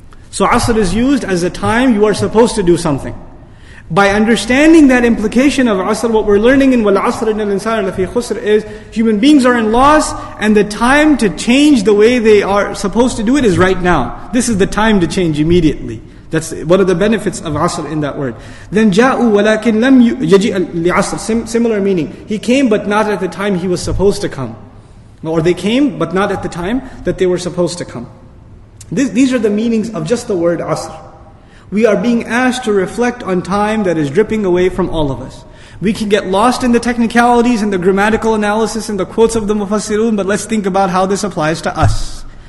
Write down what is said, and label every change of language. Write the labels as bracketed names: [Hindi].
[English] So Asr is used as a time you are supposed to do something. By understanding that implication of Asr, what we're learning in [Arabic] وَالْعَصْرِ إِنَّ الْإِنسَانَ لَفِي خُسْرٍ [English] is human beings are in loss, and the time to change the way they are supposed to do it is right now. This is the time to change immediately. That's one of the benefits of Asr in that word. Then [Arabic] جَاءُوا وَلَكِنْ لَمْ يَجِئَ لِعَصْرٍ. [English] Similar meaning. He came but not at the time he was supposed to come. Or they came but not at the time that they were supposed to come. These are the meanings of just the word Asr. We are being asked to reflect on time that is dripping away from all of us. We can get lost in the technicalities and the grammatical analysis and the quotes of the Mufassirun, but let's think about how this applies to us.